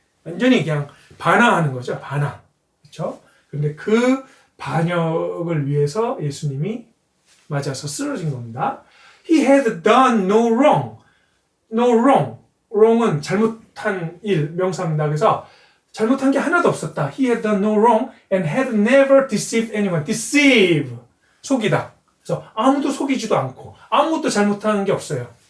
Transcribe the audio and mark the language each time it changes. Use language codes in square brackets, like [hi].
[ko] 완전히 그냥 반항하는 거죠. 반항. 그렇죠? 그런데 그 반역을 위해서 예수님이 맞아서 쓰러진 겁니다. [en] He had done no wrong. No wrong. [ko] wrong은 잘못한 일, 명사입니다. 그래서 잘못한 게 하나도 없었다. [en] He had done no wrong and had never deceived anyone. [ko] deceive. 속이다. 그래서 아무도 속이지도 않고 아무것도 잘못한 게 없어요.